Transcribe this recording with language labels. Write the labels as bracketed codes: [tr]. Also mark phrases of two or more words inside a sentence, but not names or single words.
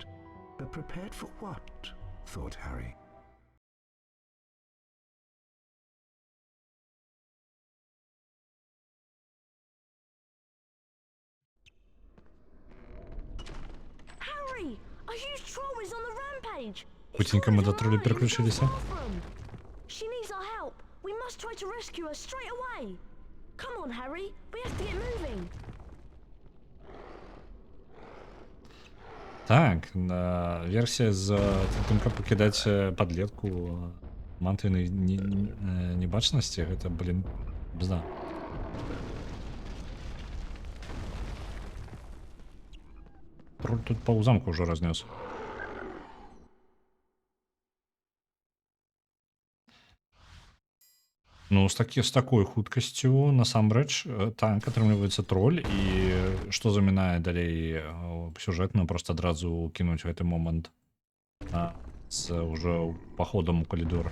[en] But prepared for what? Thought Harry. Harry! A huge troll is on the rampage! [uk] Путінька ми до тролі переключилися. [en] She needs our help. We must try to rescue her straight away. Come on, Harry. We have to get moving. [uk] Так, версія з тим, [be] каб пакідаць падлетку мантыйнай небачнасці, гэта, блін, бзда. Троль тут паў замку ўжо разнёс. Ну, з такой хуткасцю, насамрэч, танк атрымліваецца троль, і што замінае далей сюжэтна, проста адразу кінуць гэты момант з ўжо паходам у калідор.